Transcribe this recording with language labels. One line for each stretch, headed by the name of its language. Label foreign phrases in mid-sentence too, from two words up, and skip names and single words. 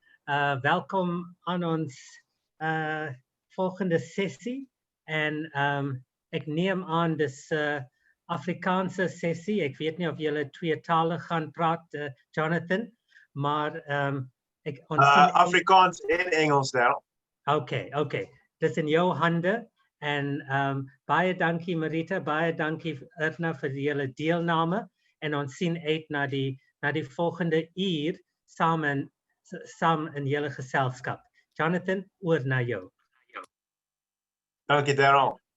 Afrikaans: Welkom aan ons volgende sessie.
Dutch: En ik neem aan dus Afrikaanse sessie. Ik weet niet of jullie tweetalig gaan praten, Jonathan. Maar
Afrikaans: Afrikaans en Engels nou.
Dutch: Oké. Dus in jouw handen.
Afrikaans: En baie dankie Marita, baie dankie Irna vir julle deelname en ons sien uit na die volgende uur saam in julle geselskap. Jonathan, oor na jou. Dankie Daryl.